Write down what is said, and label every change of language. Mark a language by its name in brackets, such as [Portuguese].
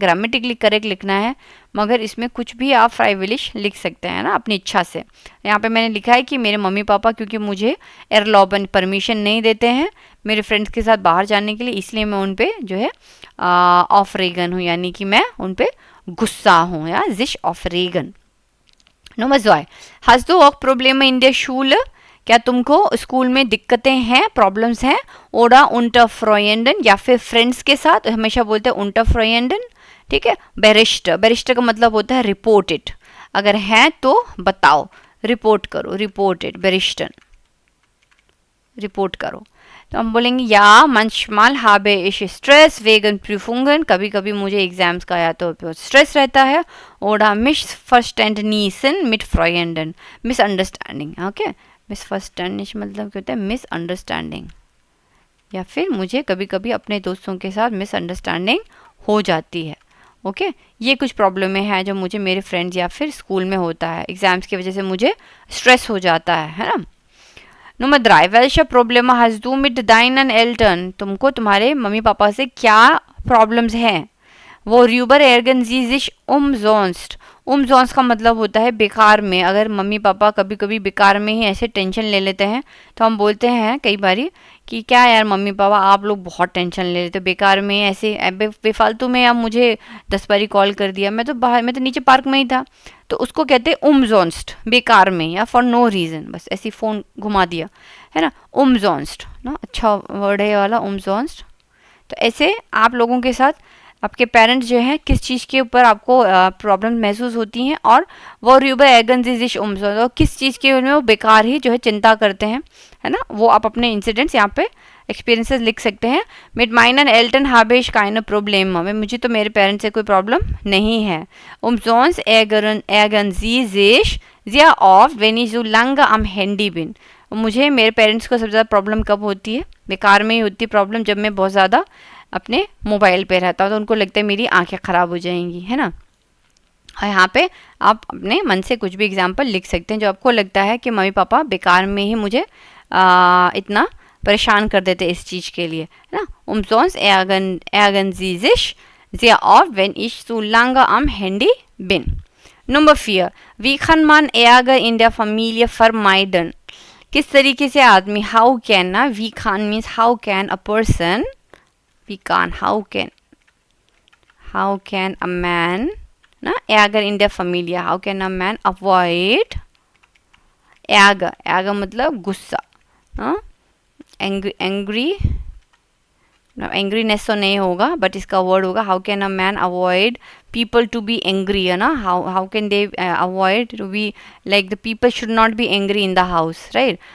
[Hindi] Grammatically correct लिखना है, मगर इसमें कुछ भी आप फ्राइविलिश लिख सकते हैं ना अपनी इच्छा से. यहाँ पे मैंने लिखा है कि मेरे मम्मी पापा क्योंकि मुझे एयरलॉबन परमिशन नहीं देते हैं मेरे फ्रेंड्स के साथ बाहर जाने के लिए, इसलिए मैं उन पर जो है ऑफ रेगन हूँ, यानी कि मैं उन पर गुस्सा हूँ या जिश of Reagan. [German] Nummer 2. Hast du auch Probleme in der Schule? [Hindi] क्या तुमको स्कूल में दिक्कतें हैं, प्रॉब्लम्स हैं. ओडा [German] unter Freunden [Hindi] या फिर फ्रेंड्स के साथ हमेशा बोलते हैं unter Freunden. ठीक है. बेरिस्टर, बेरिस्टर का मतलब होता है रिपोर्ट इट. अगर हैं तो बताओ, रिपोर्ट करो. रिपोर्टेड बेरिस्टर, रिपोर्ट करो. तो हम बोलेंगे या [German] manchmal habe ich Stress wegen Prüfungen. [Hindi] कभी कभी मुझे एग्जाम्स का या तो स्ट्रेस रहता है. [German] ओडा missverständnissen mit Freunden, मिसअंडरस्टैंडिंग. [Hindi] Okay, मिसफर्स्टैंडिश मतलब क्या होता है, मिसअंडरस्टैंडिंग. या फिर मुझे कभी कभी अपने दोस्तों के साथ मिसअंडरस्टैंडिंग हो जाती है. ओके, ये कुछ प्रॉब्लमें हैं जो मुझे मेरे फ्रेंड्स या फिर स्कूल में होता है. एग्जाम्स की वजह से मुझे स्ट्रेस हो जाता है ना. [German] Nummer 3. Welche Probleme hast du mit deinen Eltern? [Hindi] तुमको तुम्हारे मम्मी पापा से क्या प्रॉब्लम्स हैं. [German] Worüber ärgern sie sich umsonst? [Hindi] umsonst का मतलब होता है बेकार में. अगर मम्मी पापा कभी कभी बेकार में ही ऐसे टेंशन ले लेते हैं तो हम बोलते हैं कई बारी कि क्या यार मम्मी पापा आप लोग बहुत टेंशन ले लेते हो बेकार में ऐसे बेफालतू में. अब मुझे 10 बारी कॉल कर दिया, मैं तो बाहर, मैं तो नीचे पार्क में ही था. तो उसको कहते हैं umsonst, बेकार में या फॉर नो रीज़न, बस ऐसी फ़ोन घुमा दिया है ना. umsonst ना, अच्छा वर्ड है ये वाला umsonst. तो ऐसे आप लोगों के साथ आपके पेरेंट्स जो हैं किस चीज़ के ऊपर आपको प्रॉब्लम महसूस होती हैं, और [German] worüber ärgern sie sich umsonst, [Hindi] और किस चीज़ के उनमें वो बेकार ही जो है चिंता करते हैं, है ना. वो आप अपने इंसिडेंट्स यहाँ पे एक्सपीरियंसेस लिख सकते हैं. [German] mit meinen Eltern habe ich keine Probleme. [Hindi] मुझे तो मेरे पेरेंट्स से कोई प्रॉब्लम नहीं है. [German] umsonst ärgern sie sich sehr oft wenn ich so lange am Handy bin. [Hindi] मुझे मेरे पेरेंट्स को सबसे ज़्यादा प्रॉब्लम कब होती है, बेकार में ही होती है प्रॉब्लम, जब मैं बहुत ज़्यादा अपने मोबाइल पे रहता हूँ तो उनको लगता है मेरी आंखें ख़राब हो जाएंगी, है ना. और यहाँ पे आप अपने मन से कुछ भी एग्जाम्पल लिख सकते हैं जो आपको लगता है कि मम्मी पापा बेकार में ही मुझे इतना परेशान कर देते इस चीज़ के लिए, है ना. [German] umsonst ärgern sie sich sehr oft wenn ich so lange am Handy bin. Nummer 4. Wie kann man Ärger in der Familie vermeiden? [Hindi] किस तरीके से आदमी, [English] how can ना, we can means how can a person, we can, how can a man ना, [German] Ärger in der Familie, [English] how can a man avoid Ärger. [Hindi] Ärger मतलब गुस्सा, angry angriness तो नहीं होगा बट इसका वर्ड होगा [English] how can a man avoid people to be angry, [Hindi] है ना. [English] How can they avoid to be like the people should not be angry in the house, right.